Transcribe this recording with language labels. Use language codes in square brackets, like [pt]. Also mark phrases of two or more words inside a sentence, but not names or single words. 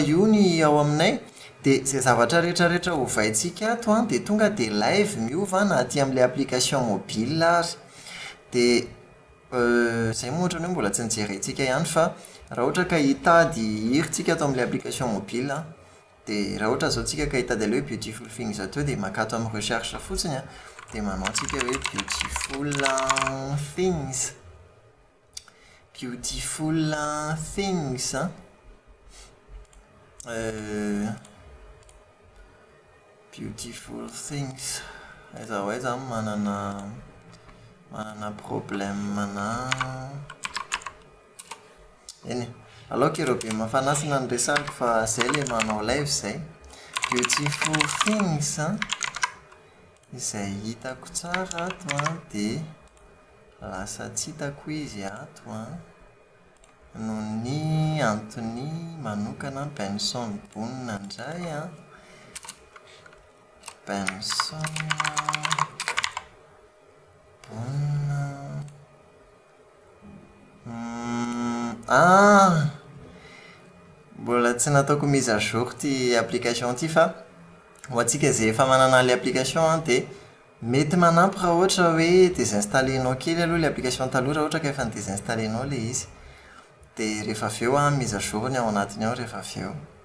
[mg] io ny ao aminay dia izay zavatra rehetrarehetra hovaintsika ato dia tonga dia live miova na aty amin'ilay [fr] application mobile [mg] ary dia Izay moa ohatrany hoe mbola tsy nijerentsika ihany fa raha ohatra ka hitady hirintsika atao amin'ilay application mobile dia raha ohatra zao tsika ka hitady ilay hoe [en] beautiful things [mg] atao dia makato amin'ny recherche fotsiny dia manao antsika hoe [en] beautiful things beautiful things beautiful things [mg] aiza manana problème na eny aloha ireo be mafanasina ny resako fa izay ilay manao live izay [en] beautiful things [mg] izay hitako tsara ato dia lasa tsy hitako izy ato noho ny antony manokana Benson Boone indray Benson Boone mbola tsy nataoko [fr] mise à jour [mg] ty application ty fa ho antsika izay efa manana ilay application dia mety manampy raha ohatra hoe désinstallenao kely aloha ilay application taloha raha ohatra ka efa désinstallenao ilay izy dia rehefa avy eo [fr] mise à jour [mg] ny ao anatiny ao rehefa avy eo